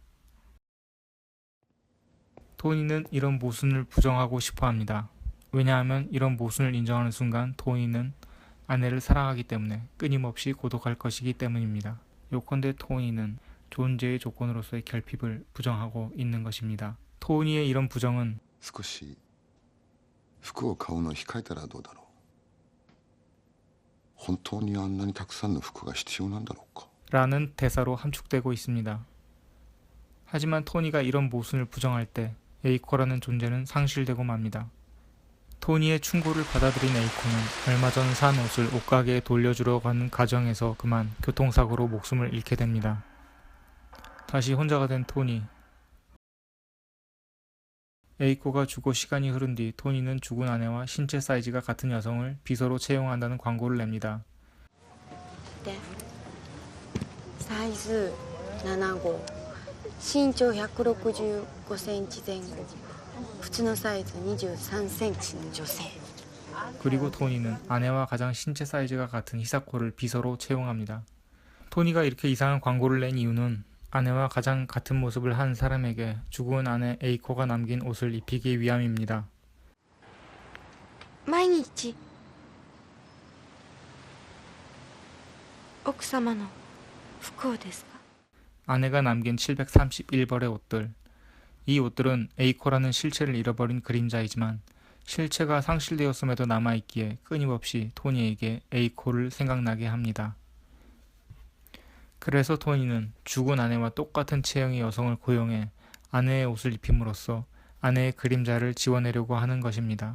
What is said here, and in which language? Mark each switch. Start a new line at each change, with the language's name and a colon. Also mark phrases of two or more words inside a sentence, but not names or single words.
Korean: 토니는 이런 모순을 부정하고 싶어 합니다. 왜냐하면 이런 모순을 인정하는 순간 토니는 아내를 사랑하기 때문에 끊임없이 고독할 것이기 때문입니다. 요컨대 토니는 존재의 조건으로서의 결핍을 부정하고 있는 것입니다. 토니의 이런 부정은
Japanese: 少し服を買うのを控えたらどうだろう。本当にあんなにたくさんの服が必要なんだろうか。
Korean: 라는 대사로 함축되고 있습니다. 하지만 토니가 이런 모순을 부정할 때 에이코라는 존재는 상실되고 맙니다. 토니의 충고를 받아들인 에이코는 얼마 전 산 옷을 옷가게에 돌려주러 가는 과정에서 그만 교통사고로 목숨을 잃게 됩니다. 다시 혼자가 된 토니. 에이코가 죽고 시간이 흐른 뒤 토니는 죽은 아내와 신체 사이즈가 같은 여성을 비서로 채용한다는 광고를 냅니다.
Japanese: でサイズ7号身長165センチ前後靴のサイズ23センチの女性
Korean: 그리고 토니는 아내와 가장 신체 사이즈가 같은 히사코를 비서로 채용합니다. 토니가 이렇게 이상한 광고를 낸 이유는 아내와 가장 같은 모습을 한 사람에게 죽은 아내 에이코가 남긴 옷을 입히기 위함입니다.
Japanese: 毎日奥様の服をですか
Korean: 아내가 남긴 731벌의 옷들. 이 옷들은 에이코라는 실체를 잃어버린 그림자이지만 실체가 상실되었음에도 남아있기에 끊임없이 토니에게 에이코를 생각나게 합니다. 그래서 토니는 죽은 아내와 똑같은 체형의 여성을 고용해 아내의 옷을 입힘으로써 아내의 그림자를 지워내려고 하는 것입니다.